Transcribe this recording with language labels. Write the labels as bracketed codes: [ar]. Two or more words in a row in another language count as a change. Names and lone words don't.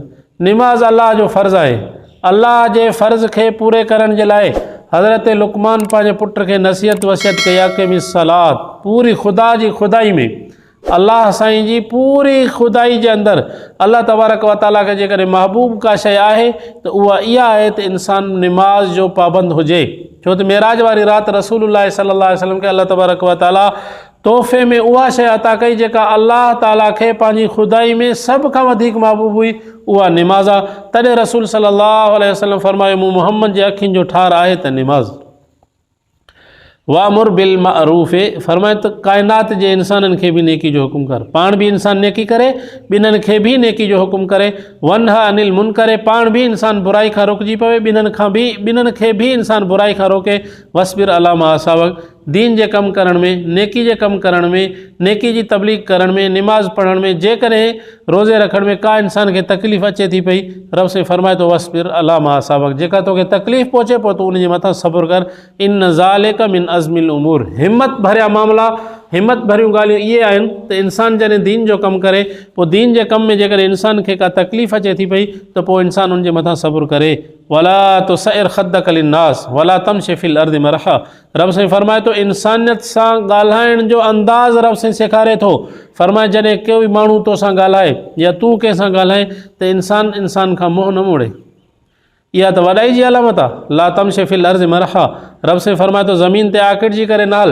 [sd] निमाज़ अल्लाह जो फ़र्ज़ु आहे, अल्लाह जे फ़र्ज़ खे पूरे करण जे लाइ हज़रत लुक़मान पंहिंजे पुट खे नसीहत वसियत कई [ar] أقم الصلاة, [sd] पूरी ख़ुदा जी ख़ुदाई में अल्लाह साईं जी पूरी खुदाई जे अंदरि अल्लाह [ar] تبارك وتعالى [sd] खे जेकॾहिं महबूब का शइ आहे त उहा इहा आहे त इंसान निमाज़ जो पाबंद हुजे। छो त मेराज वारी राति रसूलुल्लाह [ar] صلى الله عليه وسلم [sd] खे अल्लाह [ar] تبارك وتعالى [sd] तोहफ़े में उहा शइ अता कई जेका अल्लाह ताला खे पंहिंजी खुदाई में सभ खां वधीक महबूब हुई, उहा निमाज़ आहे। तॾहिं रसूल [ar] صلى الله عليه وسلم [sd] फरमायो, मूं मुहम्मद जे अखियुनि जो ठार आहे त निमाज़। [ar] وأمر بالمعروف [sd] फरमाए त काइनात जे इंसाननि खे बि नेकी जो हुकुम कर, पाण बि इंसान नेकी करे, ॿिन्हिनि खे बि नेकी जो हुकुम करे। [ar] وانه عن المنكر [sd] पाण बि इंसान बुराई खां रुकिजी पवे, ॿिन्हिनि खे बि इंसान बुराई खां रोके। [ar] واصبر على ما أصابك [sd] दीन जे कमु करण में, नेकी जे कमु करण में, नेकी जी तबलीग करण में, निमाज़ पढ़ण में, जेकॾहिं रोज़े रखण में का इंसान खे तकलीफ़ अचे थी पई, रब से फरमाए थो [ar] واصبر على ما أصابك [sd] जेका तोखे तकलीफ़ पहुचे पोइ तूं उन जे मथां सब्र कर। [ar] إن ذلك من عزم الأمور [sd] हिम्मत भरिया मामला, हिम्मत भरियूं ॻाल्हियूं इहे आहिनि त इंसान जॾहिं दीन जो कमु करे, पोइ दीन जे कम में जेकॾहिं इंसान खे का तकलीफ़ अचे थी पई त पोइ इंसान उन जे मथां सब्र करे। [ar] ولا تصعر خدك للناس ولا تمش في الأرض مرحا [sd] रब साईं फरमाए थो इंसानियत सां ॻाल्हाइण जो अंदाज़ रब साईं सेखारे थो। फरमाए जॾहिं कोई माण्हू तोसां ॻाल्हाए या तूं कंहिंसां ॻाल्हाए त इंसान खां मुंहुं न मोड़े, इहा त वॾाई जी अलामत आहे। [ar] لا تمش في الأرض مرحا [sd] रब से फरमाए थो ज़मीन ते आकिड़जी करे नाल।